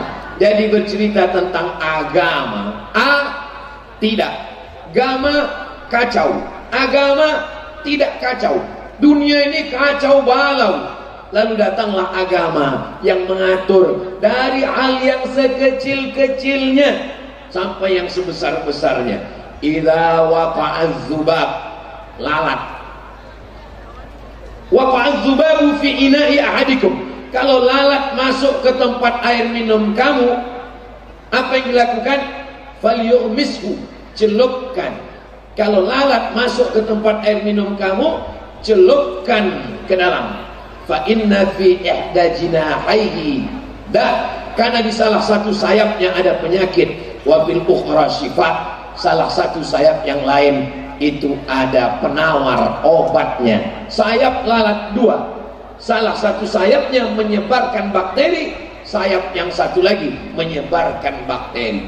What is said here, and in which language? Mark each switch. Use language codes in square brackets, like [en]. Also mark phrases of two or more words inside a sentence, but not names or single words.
[id] Jadi bercerita tentang agama, tidak, agama kacau, agama tidak kacau, dunia ini kacau balau. Lalu datanglah agama yang mengatur dari hal yang sekecil-kecilnya sampai yang sebesar-besarnya. [ar] إذا وقع الذباب, lalat. وقع الذباب في إناء أحدكم. [id] Kalau lalat masuk ke tempat air minum kamu, apa yang dilakukan? [ar] فليغمسه, celupkan. [id] Kalau lalat masuk ke tempat air minum kamu, celupkan ke dalam. [ar] فإن في إحدى جناحيه [id] karena di salah satu sayapnya ada penyakit, [ar] وفي الأخرى شفاء, [id] salah satu sayap yang lain itu ada penawar obatnya. Sayap lalat dua, salah satu sayapnya menyebarkan bakteri, sayap yang satu lagi menyebarkan bakteri.